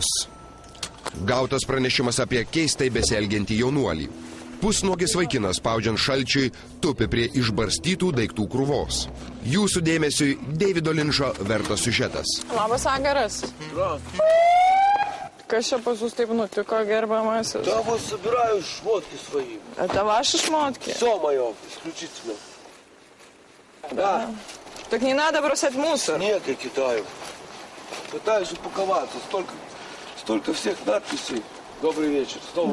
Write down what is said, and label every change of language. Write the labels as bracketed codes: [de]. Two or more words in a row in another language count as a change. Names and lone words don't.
[lt] Gautas pranešimas apie keistai besielgiantį jaunuolį. Pusnuogis vaikinas, spaudžiant šalčiui, tupi prie išbarstytų daiktų krūvos. Jūsų dėmesiui Davido Linčo vertas siužetas. Labas vakaras. Kas čia pas jūs taip nutiko, gerbiamasis? [ru] Да вот собираю шмотки свои. Это ваши шмотки? Все мое, исключительно. Да. Так не надо бросать мусор. Нет, я кидаю. Пытаюсь упаковаться. Столько всех надписей. Добрый вечер. Снова